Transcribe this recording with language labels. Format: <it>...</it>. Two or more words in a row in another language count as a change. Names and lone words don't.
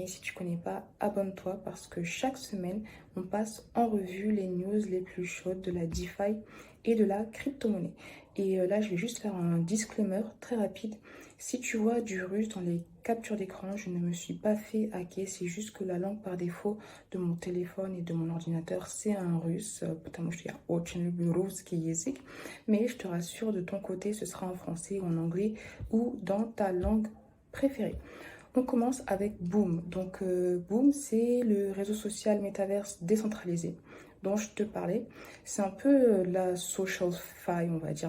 <fr>Si tu connais pas, abonne-toi parce que chaque semaine, on passe en revue les news les plus chaudes de la DeFi et de la crypto-monnaie. Et là, je vais juste faire un disclaimer très rapide. Si tu vois du russe dans les captures d'écran, je ne me suis pas fait hacker. C'est juste que la langue par défaut de mon téléphone et de mon ordinateur, c'est un russe.</fr> <ru>Потому что я очень люблю русский язык.</ru> <fr>Mais je te rassure, de ton côté, ce sera en français ou en anglais ou dans ta langue préférée. On commence avec Boom. Donc Boom, c'est le réseau social métaverse décentralisé dont je te parlais. C'est un peu la social fi, on va dire.</fr>